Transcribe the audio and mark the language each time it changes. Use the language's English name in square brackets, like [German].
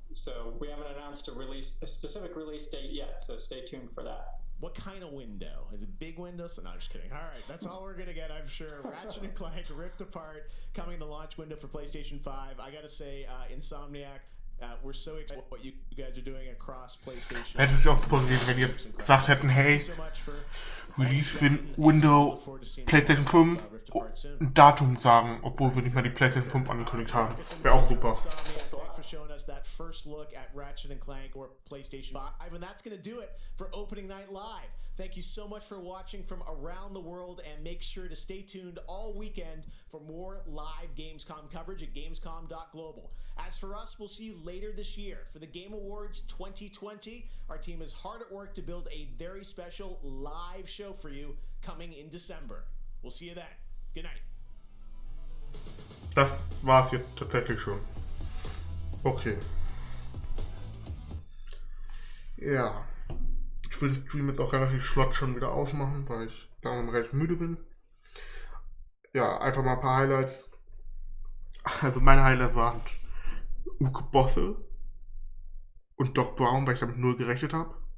[English] So we haven't announced a specific release date yet, so stay tuned for that. What kind of window? Is it big window? So no, I'm just kidding. All right, that's all we're gonna get, I'm sure. Ratchet & Clank Rift Apart coming in the launch window for PlayStation 5. I gotta say, Insomniac, we're so excited what you guys are doing across PlayStation. [German] Hätte ich auch super gewesen, wenn die jetzt gesagt hätten, hey, [English] Release Window [German] PlayStation 5 ein Datum sagen, obwohl wir nicht mal die PlayStation 5 angekündigt haben. Wäre auch super. [English] Showing us that first look at Ratchet & Clank or PlayStation 5, and that's going to do it for Opening Night Live. Thank you so much for watching from around the world, and make sure to stay tuned all weekend for more live Gamescom coverage at Gamescom.global. As for us, we'll see you later this year for the Game Awards 2020. Our team is hard at work to build a very special live show for you coming in December. We'll see you then. Good night. [German] Das war's jetzt tatsächlich schon. Okay. Ja. Ich will den Stream jetzt auch relativ flott schon wieder ausmachen, weil ich langsam recht müde bin. Ja, einfach mal ein paar Highlights. Also meine Highlights waren Uke Bosse und Doc Brown, weil ich damit null gerechnet habe.